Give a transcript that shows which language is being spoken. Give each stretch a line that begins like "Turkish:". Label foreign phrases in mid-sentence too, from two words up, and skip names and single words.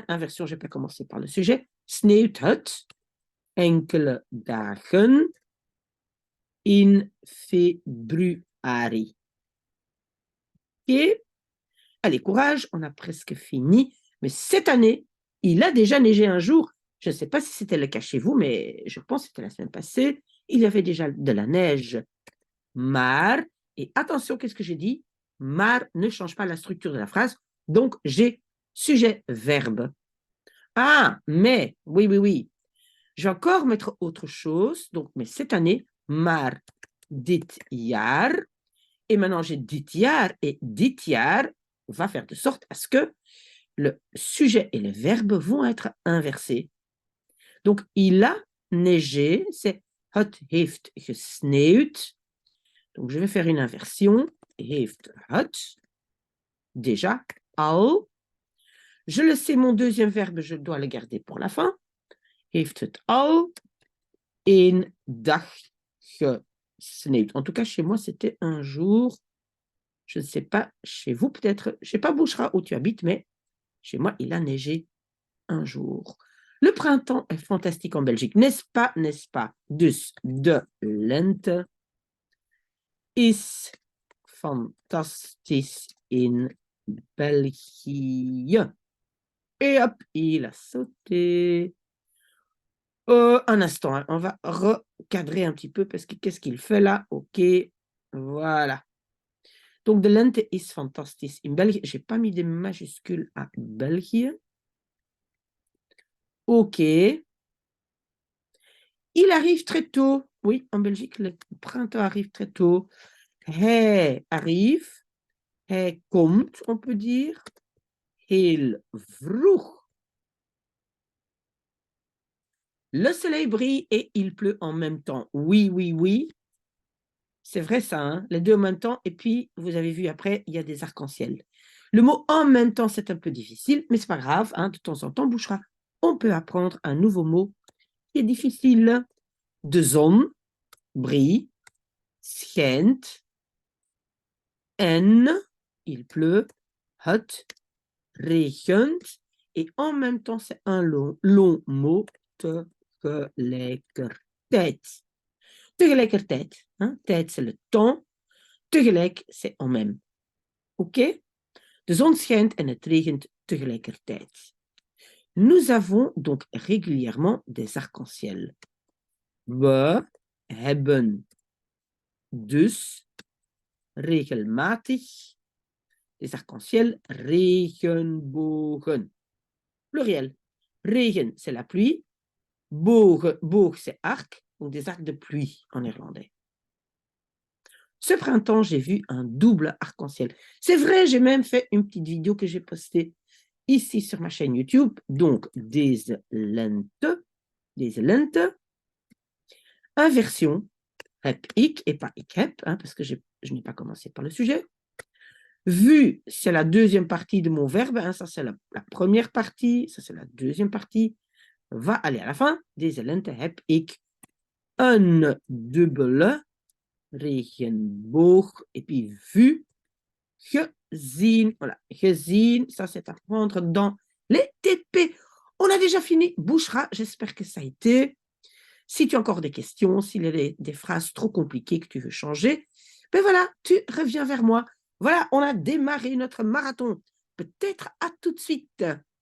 French: Inversion, je n'ai pas commencé par le sujet.
Dutch: Sneeuwt het. Enkele dagen. In februari.
French: Ok. Allez, courage, on a presque fini. Mais cette année, il a déjà neigé un jour. Je ne sais pas si c'était le cas chez vous, mais je pense que c'était la semaine passée. Il y avait déjà de la neige. Maar, et attention, qu'est-ce que j'ai dit? Maar ne change pas la structure de la phrase. Donc, j'ai sujet-verbe. Ah, mais, oui. Je vais encore mettre autre chose. Donc, mais cette année,
Dutch: maar dit jaar.
French: Et maintenant, j'ai
Dutch: dit jaar
French: et
Dutch: dit jaar
French: va faire de sorte à ce que le sujet et le verbe vont être inversés. Donc, il a neigé, c'est
Dutch: het heeft gesneeuwd.
French: Donc, je vais faire une inversion.
Dutch: Heeft het.
French: Déjà, al. Je le sais, mon deuxième verbe, je dois le garder pour la fin.
Dutch: Heeft het al één dag gesneeuwd.
French: En tout cas, chez moi, c'était un jour. Je ne sais pas, chez vous peut-être, je ne sais pas Bouchra où tu habites, mais chez moi, il a neigé un jour. Le printemps est fantastique en Belgique, n'est-ce pas, n'est-ce pas?
Dutch: Dus de lente is fantastisch in België.
French: Et hop, il a sauté. Un instant, hein, on va recadrer un petit peu parce que qu'est-ce qu'il fait là? Ok, voilà. Donc,
Dutch: de lente is fantastisch in België.
French: Je n'ai pas mis des majuscules à België. Ok. Il arrive très tôt. Oui, en Belgique, le printemps arrive très tôt.
Dutch: Hij arrive. Hij komt,
French: on peut dire.
Dutch: Heel vroeg.
French: Le soleil brille et il pleut en même temps. Oui, oui, oui. C'est vrai ça, hein? Les deux en même temps. Et puis, vous avez vu après, il y a des arcs-en-ciel. Le mot en même temps, c'est un peu difficile, mais c'est pas grave, hein? De temps en temps, Bouchra, on peut apprendre un nouveau mot qui est difficile.
Dutch: De zon, brille, schijnt, en,
French: il pleut,
Dutch: het regent,
French: et en même temps, c'est un long mot,
Dutch: tegelijkertijd. Tegelijkertijd, hein? Tijd,
French: c'est le temps. Tegelijk, c'est en même. OK?
Dutch: De zon schijnt en het regent tegelijkertijd.
French: Nous avons donc régulièrement des arcs-en-ciel.
Dutch: We hebben dus regelmatig
French: des arcs-en-ciel
Dutch: regenbogen.
French: Pluriel. Regen, c'est la pluie. Boog, c'est arc. Donc des arcs de pluie en néerlandais. Ce printemps, j'ai vu un double arc-en-ciel. C'est vrai, j'ai même fait une petite vidéo que j'ai postée ici sur ma chaîne YouTube. Donc,
Dutch: deze lente. Inversion, heb ik
French: et pas
Dutch: ik heb,
French: hein, parce que je n'ai pas commencé par le sujet. Vu, c'est la deuxième partie de mon verbe, hein, ça c'est la première partie, ça c'est la deuxième partie. Va aller à la fin.
Dutch: Deze lente heb ik een dubbele regenboog.
French: Et puis vu,
Dutch: gezien. Voilà, gezien,
French: ça c'est à prendre dans les TP. On a déjà fini. Bouchra, j'espère que ça a été. Si tu as encore des questions, s'il y a des phrases trop compliquées que tu veux changer, ben voilà, tu reviens vers moi. Voilà, on a démarré notre marathon. Peut-être à tout de suite.